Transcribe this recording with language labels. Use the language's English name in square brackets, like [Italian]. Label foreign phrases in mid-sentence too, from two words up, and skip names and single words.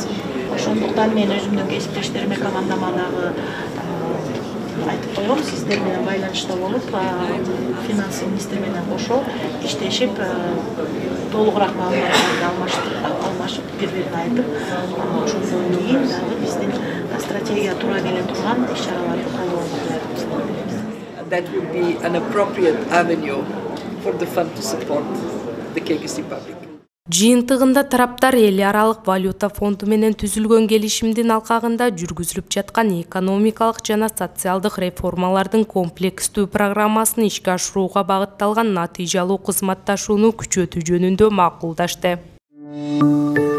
[Kyrgyz] Ошондуктан мен өзүмдүн кесиптештериме, командама дагы айтып коем, сиздер менен байланышта болуп, финансы министри менен кошо иштешип, толугураак маалыматтарды алмашып, бири-бирине айтып, ошондон кийин дагы биздин стратегия туура келе турган иш-чараларды колдоого даярбыз. [English] That would be an appropriate avenue for the fund to support the Kyrgyz Republic. [Kyrgyz] Жыйынтыгында тараптар эл аралык валюта фонду менен түзүлгөн келишимдин алкагында жүргүзүлүп жаткан экономикалык жана социалдык реформалардын комплекстүү программасын ишке ашырууга багытталган натыйжалуу кызматташууну күчөтүү жөнүндө макулдашты.